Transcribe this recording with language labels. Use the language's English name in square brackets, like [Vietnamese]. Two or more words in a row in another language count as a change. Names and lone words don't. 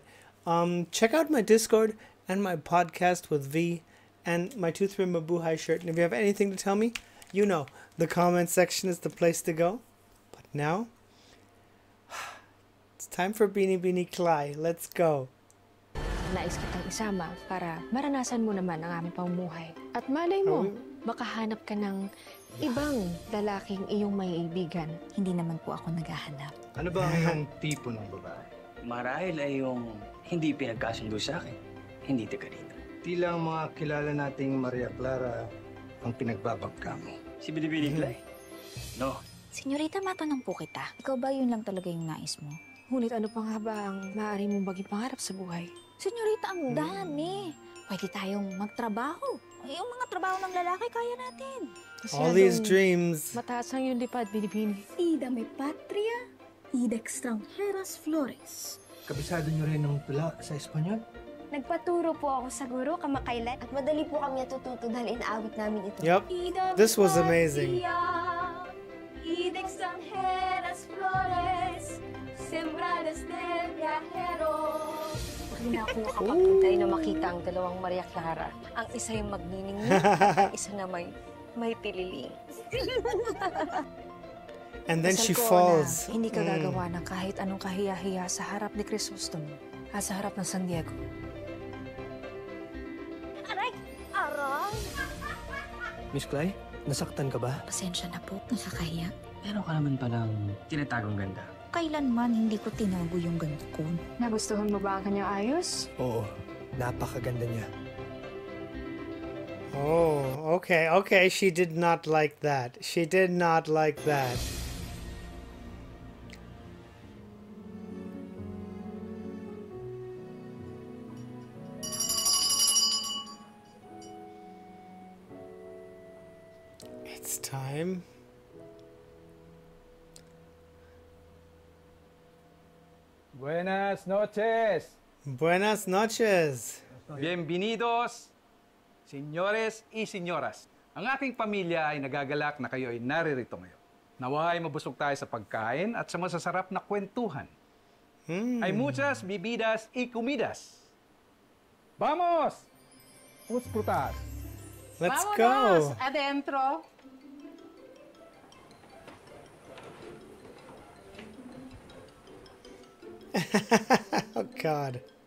[English] Check out my Discord and my podcast with V and my 2-3 Mabuhay shirt. And if you have anything to tell me, you know, the comment section is the place to go. But now, it's time for Beanie Beanie Cly. Let's go. [Filipino] Nais kitang isama para maranasan mo naman ang aming pamumuhay. At malay mo, makahanap ka ng ibang lalaking iyong maiibigan. Hindi naman po ako naghahanap. Ano ba ang iyong tipo ng babae? Marahil ay yung hindi pinagkasundo sa akin, hindi taga rito. Tila ang mga kilala nating Maria Clara ang pinagbabagka mo. Si Binibini Clay? No. Senyorita, matanong po kita. Ikaw ba yun lang talaga yung nais mo? Ngunit ano pa nga ba ang maaari mong maging pangarap sa buhay? Senyorita, ang dami. Pwede tayong magtrabaho. Yung mga trabaho ng lalaki, kaya natin. [English] All these dreams. [Filipino] Mataas ang iyong lipad, Binibini. [Spanish] Ida me patria, ida extranjeras flores. [Filipino] Kabisado niyo rin ng tula sa Espanyol? Nagpaturo po ako sa guro kamakailan at madali po kami natututo dahil inaawit namin ito. [English] Yep, this was amazing. [Spanish] Ida extranjeras flores, sembradas del viajero. [Filipino] Hindi na ako makapagpintay na makita ang dalawang Maria Clara. Ang isa yung magniningning, ang isa na may tililing. [English] And then she [Filipino] Dasal ko [English] falls. [Filipino] na hindi ka gagawa ng kahit anong kahiya-hiya sa harap ni Crisostomo at sa harap ng San Diego. Aray! Aray! Miss Clay, nasaktan ka ba? Pasensya na po. Nakakahiya. Meron ka naman palang tinatagong ganda. Kailanman hindi ko tinago yung ganito ko. Nagustuhan mo ba ang kanyang ayos? Oo, napakaganda niya. [English] Oh, okay. She did not like that. She did not like that. It's time. [Spanish] Buenas noches. Buenas noches. Bienvenidos, señores y señoras. [Filipino] Ang aking pamilya ay nagagalak na kayo ay naririto ngayon. Naway mabusog tayo sa pagkain at sa masasarap na kwentuhan. [Spanish] Hay muchas bebidas y comidas. Vamos! Disfrutar. [English] Let's go. [Spanish] Adentro. [English] Oh God.